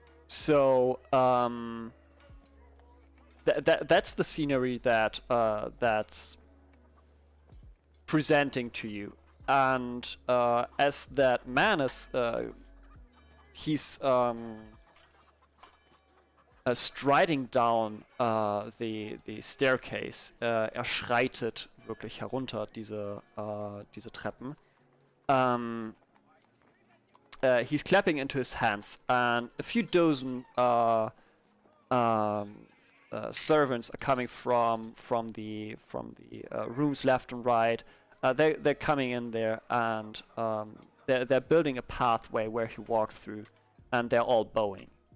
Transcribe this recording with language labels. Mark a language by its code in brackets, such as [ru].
[en] So that's the scenery that's presenting to you, and as that man is he's striding down the staircase. [de] Schreitet wirklich herunter diese Treppen. [en] He's clapping into his hands, and a few dozen servants are coming from the rooms left and right. They're coming in there, and they're building a pathway where he walks through, and they're all bowing.